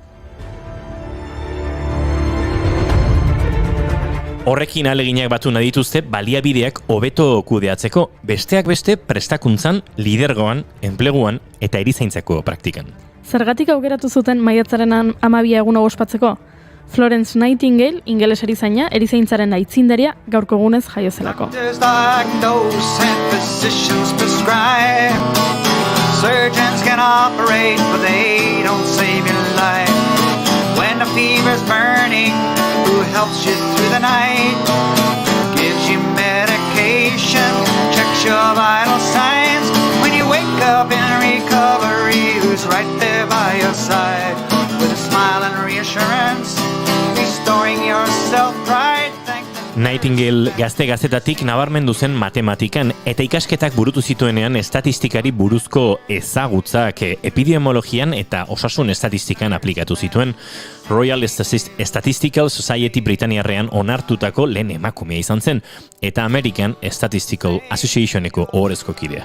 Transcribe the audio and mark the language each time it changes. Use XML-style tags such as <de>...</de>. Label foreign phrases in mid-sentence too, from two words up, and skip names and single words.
<eu>Horrekin ahaleginak batu nahi dituzte baliabideak hobeto kudeatzeko, besteak beste prestakuntzan, lidergoan, enpleguan eta erizaintzako praktikan. Zergatik aukeratu zuten maiatzaren 12 eguna ospatzeko? Florence Nightingale, ingeles erizaina, erizaintzaren aitzindaria gaurko egunez jaio zelako.</eu> <en>Surgeons can operate, but they don't save your life. When the fever's burning, who helps you through the night, gives you medication, checks your vital signs. When you wake up in recovery, who's right there by your side, with a smile and reassurance, restoring your self-pride.</en> <eu>Nightingale gazte-gaztetatik nabarmendu zen matematikan eta ikasketak burutu zituenean estatistikari buruzko ezagutzak epidemiologian eta osasun estatistikan aplikatu zituen. Royal Statistical Society Britaniarrean onartutako lehen emakumea izan zen eta American Statistical Associationeko ohorezko kidea.</eu>